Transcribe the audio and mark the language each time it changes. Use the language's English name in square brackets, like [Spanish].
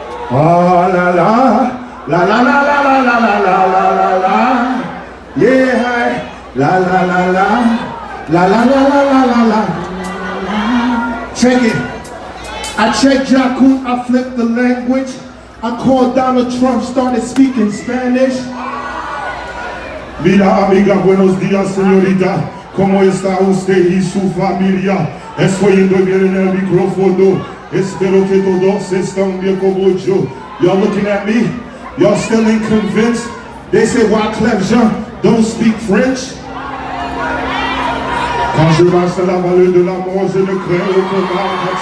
[English] Oh la la, la la la la la la la la la la. Yeah, la la la la, la la la la la la la. Check it. I checked Jakku, I flipped the language. I called Donald Trump, started speaking Spanish. [Spanish] Mira amiga, buenos días señorita. ¿Cómo está usted y su familia? Estoy yendo bien en el micrófono. Espero que todos están bien como yo. [English] Y'all looking at me? Y'all still ain't convinced? They say Wyclef Jean don't speak French. [French] Quand je marche dans la vallée de la mort, je ne crains aucun mal.